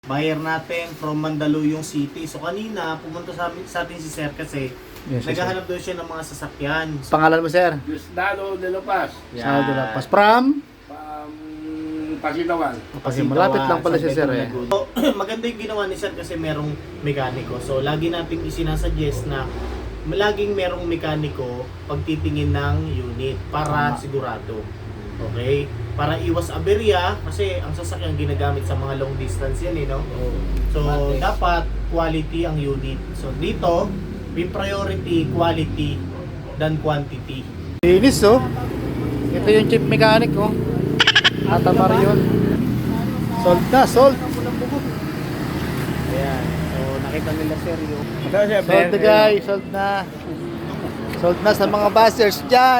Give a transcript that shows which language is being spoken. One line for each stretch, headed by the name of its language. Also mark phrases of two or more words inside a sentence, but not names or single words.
Filipino: Buyer natin from Mandaluyong City. So kanina, pumunta sa atin si Sir kasi
English: Yes, yes,
Filipino: naghahanap daw siya ng mga sasakyan. So, Pangalan mo, sir? Gustavo de La Paz. Sao de la Paz. From? Pasitawan. Kasi malapit lang pala si sir eh. So, maganda yung ginawa ni Sir kasi merong mekaniko. So lagi nating isinasuggest na laging merong mekaniko pagtitingin ng unit para sigurado. Okay? Para iwas aberya kasi ang sasakyan ginagamit sa mga
English: long distance
Filipino: yan no? So dapat quality ang unit. So dito, may
English: priority quality than quantity.
Filipino: Linis oh. Ito yung chief mechanic oh. Ata Marion. Sold na, sold. Ayan. So nakita nila Sir yung Sold na guys, sold na. Sold na sa mga bashers dyan.